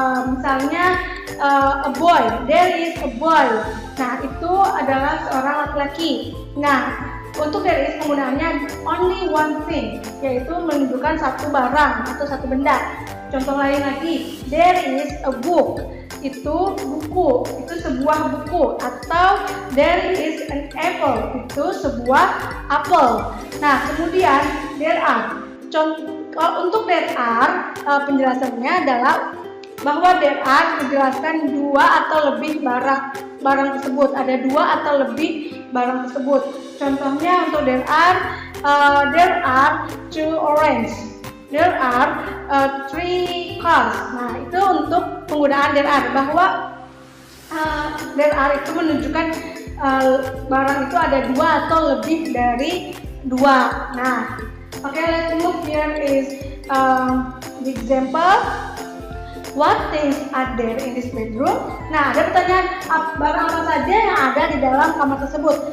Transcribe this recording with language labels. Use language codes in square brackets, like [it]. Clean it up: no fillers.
[id] Misalnya [en] a boy, there is a boy. [id] Nah, itu adalah seorang laki-laki. Nah, untuk there is penggunaannya [en] only one thing, [id] yaitu menunjukkan satu barang atau satu benda. Contoh lain lagi, [en] there is a book. [id] Itu buku, itu sebuah buku. Atau [en] there is an apple, [id] itu sebuah apel. Nah, kemudian there are. Untuk there are penjelasannya adalah bahwa there are menjelaskan 2 atau lebih barang tersebut. Ada 2 atau lebih barang tersebut. Contohnya untuk [en] there are 2 orange. There are 3 cars. [id] Nah, itu untuk penggunaan there are, bahwa there are itu menunjukkan barang itu ada 2 atau lebih dari 2. [en] Nah, okay, let's move. Here is the example. What things are there in this bedroom? [id] Nah, ada pertanyaan barang apa saja yang ada di dalam kamar tersebut.